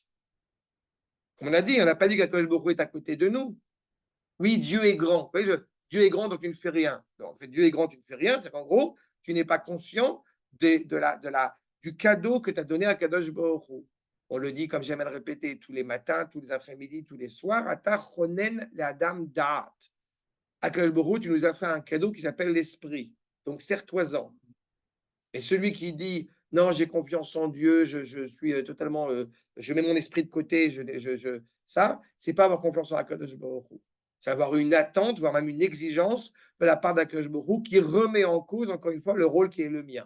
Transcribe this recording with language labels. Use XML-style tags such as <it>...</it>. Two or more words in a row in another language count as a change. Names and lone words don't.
<fr>Comme on a dit, on n'a pas dit qu'Akadosh Baruch Hu est à côté de nous. Oui, Dieu est grand. Vous voyez, Dieu est grand, donc tu ne fais rien. Donc, en fait, Dieu est grand, tu ne fais rien. C'est qu'en gros, tu n'es pas conscient du cadeau que tu as donné à Akadosh Baruch Hu. On le dit, comme j'aime à le répéter, tous les matins, tous les après-midi, tous les soirs.</fr> <he>אתה חונן לאדם דעת. הקדוש ברוך הוא,</he> <fr>tu nous as fait un cadeau qui s'appelle l'esprit. Donc, serre-toi-en. Et celui qui dit non, j'ai confiance en Dieu, je suis totalement, je mets mon esprit de côté, ça, c'est pas avoir confiance en Akadosh Baruch Hu. C'est avoir une attente, voire même une exigence de la part d'Akadosh Baruch Hu qui remet en cause, encore une fois, le rôle qui est le mien.</fr>